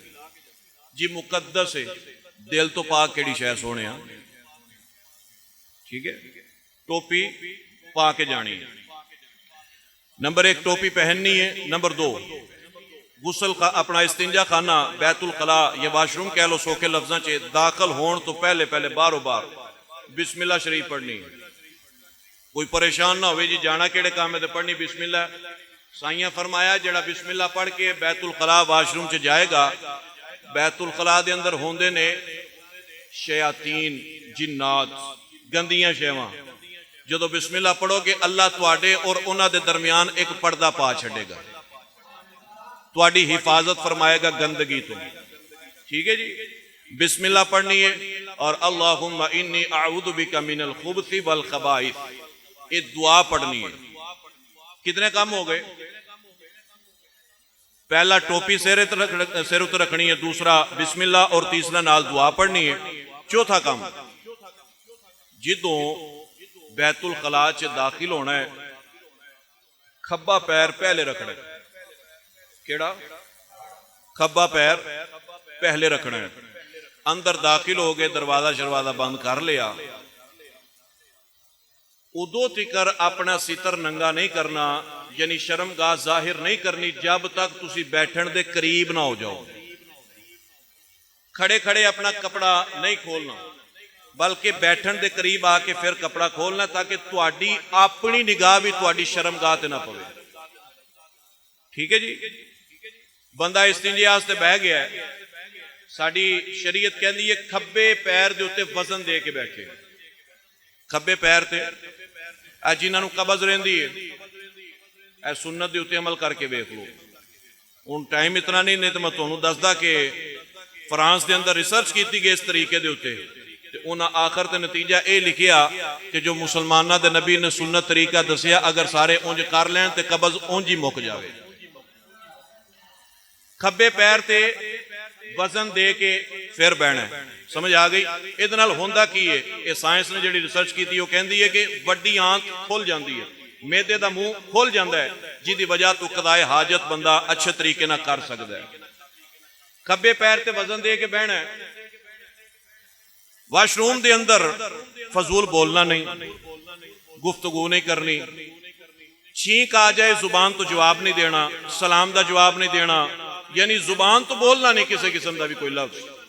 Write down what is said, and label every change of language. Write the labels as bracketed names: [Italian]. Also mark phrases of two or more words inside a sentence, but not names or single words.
[Punjabi] جی مقدس ہے، دل تو پاک کیڑی شے سونے. ٹھیک ہے، ٹوپی پا کے جانی ہے. نمبر 1 ٹوپی پہننی ہے. نمبر 2 غسل اپنا استنجا خانہ بیت الخلا یا [English] wash room [Punjabi] کہہ لو سوکھے لفظاں چ داخل ہون تو پہلے بارو بار بسم اللہ شریف پڑھنی ہے. کوئی پریشان نہ ہوئے جی جانا کیڑے کام ہے تو پڑھنی بسم اللہ. سائیاں فرمایا جڑا بسم اللہ پڑھ کے بیت الخلا [English] wash room [Punjabi] چ جائے گا، بیت الخلا دے اندر ہوندے نے شیاطین، جنات، گندیاں شیواں. جدو بسم اللہ پڑھو گے اللہ تواڈے اور انہاں دے درمیان ایک پردہ پا چھڑے گا، تواڈی حفاظت فرمائے گا گندگی تو. ٹھیک ہے جی. بسم اللہ پڑھنی ہے اور [Arabic] اللہم انی اعوذ بک من الخبث والخبائث، [Punjabi] یہ دعا پڑھنی ہے. کتنے کام ہو گئے؟ پہلا ٹوپی سر اتر رکھنی ہے، دوسرا بسم اللہ اور تیسرا نال دعا پڑھنی ہے. چوتھا کام جدوں بیت الخلا چ داخل ہونا ہے کھبا پیر پہلے رکھنا ہے. کیڑا؟ کھبا پیر پہلے رکھنا ہے. اندر داخل ہو گئے، دروازہ شروازہ بند کر لیا، ادو تکر اپنا ستر ننگا نہیں کرنا، یعنی شرمگاہ ظاہر نہیں کرنی جب تک تسی بیٹھن دے قریب نہ ہو جاؤ. کھڑے کھڑے اپنا کپڑا نہیں کھولنا، بلکہ بیٹھن دے قریب آ کے پھر کپڑا کھولنا تاکہ تواڈی اپنی نگاہ بھی تواڈی شرمگاہ تے نہ پوے. ٹھیک ہے جی. بندہ استنجا واسطے بہ گیا ہے، ساڈی شریعت کہندی ہے کھبے پیر دے اوتے وزن دے کے بیٹھے. کھبے پیر تے جنہاں نوں قبض رہندی ہے اے سنت دے اوتے عمل کر کے ویکھ لو. ہن ٹائم اتنا نہیں تو میں تانوں دسدا کہ فرانس دے اندر ریسرچ کیتی گئی اس طریقے دے اوتے تے انہاں آخر تے نتیجہ اے لکھیا کہ جو مسلماناں دے نبی نے سنت طریقہ دسیا اگر سارے اونج کر لین تے قبض اونج ہی مک جاوے. کھبے پیر تے وزن دے کے پھر بہنا ہے. سمجھ آ گئی؟ یہ نال ہوندا کی ہے؟ یہ سائنس نے جڑی ریسرچ کی وہ کہندی ہے کہ وڈی آنکھ کھل جاندی ہے، میدے دا منہ کھل جاندا ہے، جی دی وجہ تو قضائے حاجت بندہ اچھے طریقے نہ کر سکتا ہے. کھبے پیر تے وزن دے کے بہنا ہے. [English] wash room [Punjabi] دے اندر فضول بولنا نہیں، گفتگو نہیں کرنی، چھینک آ جائے زبان تو جواب نہیں دینا، سلام دا جواب نہیں دینا، یعنی زبان تو بولنا نہیں کسی قسم دا بھی کوئی لفظ.